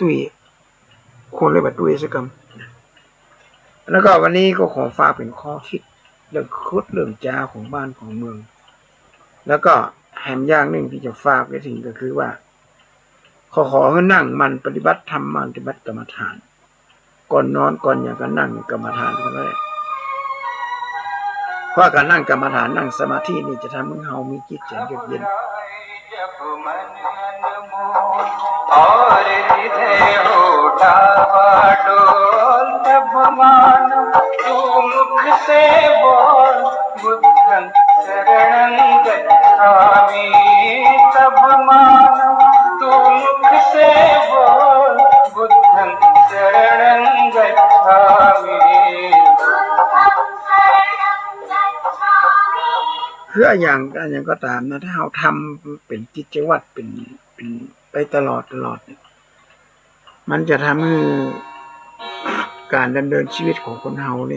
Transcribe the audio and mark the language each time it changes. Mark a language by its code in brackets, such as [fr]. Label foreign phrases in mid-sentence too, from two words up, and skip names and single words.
[th] ตุ้ยคนเลยแบบตุ้ยสักคำแล้วก็วันนี้ก็ขอฝากเป็นข้อคิดเรื่องจาของบ้านของเมืองแล้วก็แหมอย่างหนึ่งที่จะฝากไว้ถึงก็คือว่าขอให้นั่งมันปฏิบัติธรรมปฏิบัติกรรมฐานก่อนนอนก่อนอย่างก็นั่งกรรมฐานกันเลยเพราะการนั่งกรรมฐานนั่งสมาธินี่จะทำให้เรามีจิตใจเยือกเย็น [hi] और जिधे उठा डोल तब मानो तू मुख से बोल [pi] बुद्धं शरणं गच्छामि [hi] तब मानो तू मुख से बोल [pi] बुद्धं शरणं गच्छामि [th] คืออย่างก็ตามนะถ้าเราทำเป็นกิจวัตรเป็นไปตลอดมันจะทำให้การดำเนินชีวิตของคนเราเนี่ย